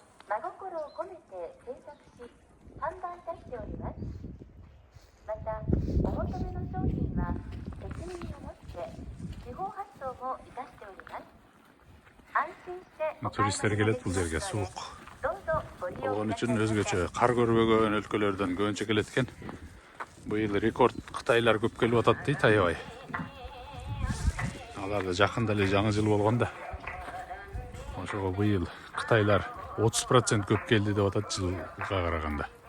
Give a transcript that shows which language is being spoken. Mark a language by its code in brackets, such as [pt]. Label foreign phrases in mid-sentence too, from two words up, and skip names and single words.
[ja] 真心を込めて制作し販売いたしております。またお求めの商品は責任を持って地方発送もいたしております。安心してお買い [ky] Туристтер [ja] 物がで [ky] келет [ja] き [ky] бул [ja] ます [ky] жерге [ja] ので [ky] суук. [ja] どうぞご利用 [ky] Ого [ja] ください [ky] үчүн [ja] ませ。 [ky] өзгөчө кар көрбөгөн өлкөлөрдөн көбүнчө келет экен. Быйыл рекорд Кытайлар көп келип атат дейт аябай. Аларда жакында эле жаңы жыл болгон да. Ошого быйыл Кытайлар 30% көп келди деп атат жылга караганда.